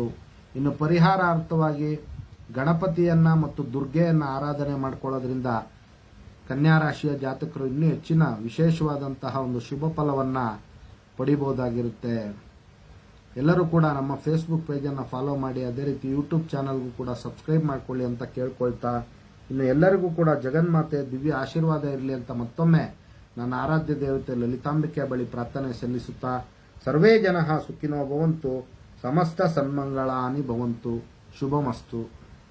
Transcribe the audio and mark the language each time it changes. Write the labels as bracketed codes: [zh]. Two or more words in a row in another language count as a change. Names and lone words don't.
[kn] ಇನ್ನು ಪರಿಹಾರಾರ್ಥವಾಗಿ ಗಣಪತಿಯನ್ನ ಮತ್ತು ದುರ್ಗೆಯನ್ನ ಆರಾಧನೆ ಮಾಡಿಕೊಳ್ಳೋದ್ರಿಂದ ಕನ್ಯಾ ರಾಶಿಯ ಜಾತಕರು ಇನ್ನೂ ಹೆಚ್ಚಿನ ವಿಶೇಷವಾದಂತಹ ಒಂದು ಶುಭ ಫಲವನ್ನ ಪಡಿಬಹುದಾಗಿರುತ್ತೆ. ಎಲ್ಲರೂ ಕೂಡ ನಮ್ಮ ಫೇಸ್ಬುಕ್ ಪೇಜನ್ನು ಫಾಲೋ ಮಾಡಿ, ಅದೇ ರೀತಿ ಯೂಟ್ಯೂಬ್ ಚಾನಲ್ಗೂ ಕೂಡ ಸಬ್ಸ್ಕ್ರೈಬ್ ಮಾಡ್ಕೊಳ್ಳಿ ಅಂತ ಕೇಳ್ಕೊಳ್ತಾ, ಇನ್ನು ಎಲ್ಲರಿಗೂ ಕೂಡ ಜಗನ್ಮಾತೆ ದಿವ್ಯ ಆಶೀರ್ವಾದ ಇರಲಿ ಅಂತ ಮತ್ತೊಮ್ಮೆ ನನ್ನ ಆರಾಧ್ಯ ದೇವತೆ ಲಲಿತಾಂಬಿಕೆ ಬಳಿ ಪ್ರಾರ್ಥನೆ ಸಲ್ಲಿಸುತ್ತಾ, [sa] ಸರ್ವೇ ಜನಃ ಸುಖಿನೋ ಭವಂತು, ಸಮಸ್ತ ಸನ್ಮಂಗಳಾನಿ ಭವಂತು, ಶುಭಮಸ್ತು.